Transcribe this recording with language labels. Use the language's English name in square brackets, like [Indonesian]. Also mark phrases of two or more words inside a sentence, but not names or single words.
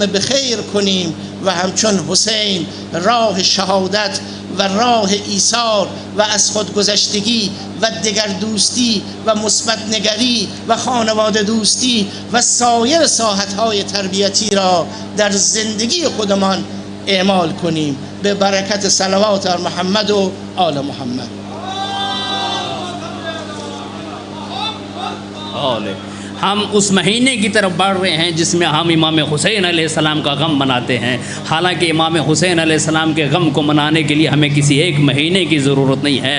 [Persian] به خیر کنیم و همچون حسین راه شهادت و راه ایثار و از خودگذشتگی و دگردوستی و مثبت نگری و خانواده دوستی و سایر ساحت‌های تربیتی را در زندگی خودمان اعمال کنیم به برکت صلوات بر محمد و آل محمد. [Urdu] ہم اس مہینے کی طرف بڑھ رہے ہیں جس میں ہم امام حسین علیہ السلام کا غم مناتے ہیں۔ حالانکہ امام حسین علیہ السلام کے غم کو منانے کے لیے ہمیں کسی ایک مہینے کی ضرورت نہیں ہے۔